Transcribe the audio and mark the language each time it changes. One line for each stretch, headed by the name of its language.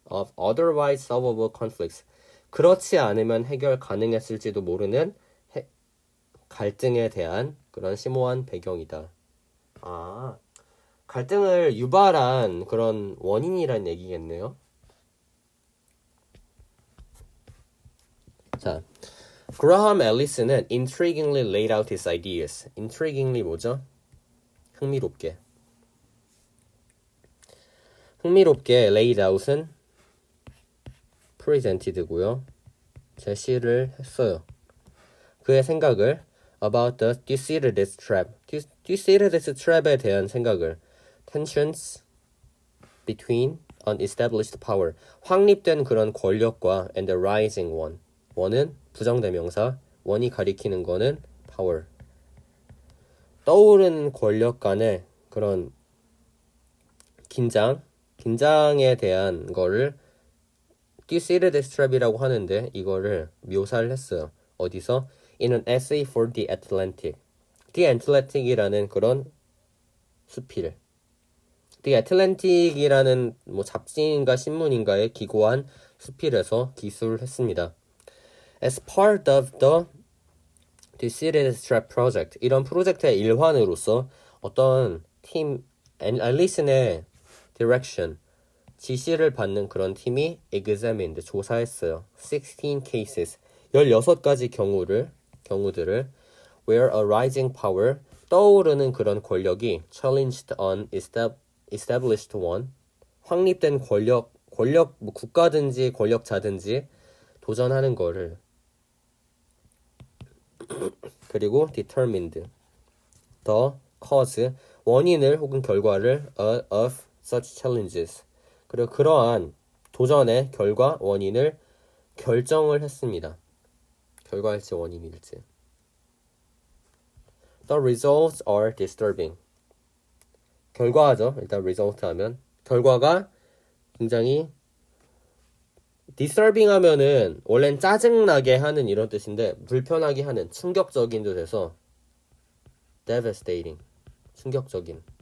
English: of otherwise solvable conflicts,
Korean: 그렇지 않으면 해결 가능했을지도 모르는 갈등에 대한 그런 심오한 배경이다. 갈등을 유발한 그런 원인이란 얘기겠네요.
English: 자, 그라함 앨리스는 intriguingly laid out his ideas.
Korean: intriguingly 뭐죠? 흥미롭게 laid out은 presented고요. 제시를 했어요. 그의 생각을
English: about the Thucydides trap. Thucydides trap에 대한 생각을 tensions between unestablished power.
Korean: 확립된 그런 권력과
English: and the rising one.
Korean: one은 부정대명사, one이 가리키는 거는 power. 떠오르는 권력 간의 그런 긴장에 대한 거를 Thucydides trap이라고 하는데 이거를 묘사를 했어요. 어디서?
English: In an essay for the Atlantic.
Korean: The Atlantic이라는 그런 수필. The Atlantic이라는 뭐 잡지인가 신문인가에 기고한 수필에서 기술을 했습니다.
English: As part of the Thucydides trap project.
Korean: 이런 프로젝트의 일환으로서 어떤 팀 앨리슨의 direction 지시를 받는 그런 팀이 examined 조사했어요. 16 cases 16가지 경우들을
English: where a rising power
Korean: 떠오르는 그런 권력이
English: challenged an established one
Korean: 확립된 권력 뭐 국가든지 권력자든지 도전하는 거를 그리고
English: determined the cause
Korean: 원인을 혹은 결과를
English: of such challenges
Korean: 그리고 그러한 도전의 결과 원인을 결정을 했습니다. 결과일지 원인일지.
English: The results are disturbing.
Korean: 결과죠. 일단 result 하면 결과가 굉장히 disturbing 하면은 원래는 짜증나게 하는 이런 뜻인데 불편하게 하는 충격적인도 돼서 devastating. 충격적인.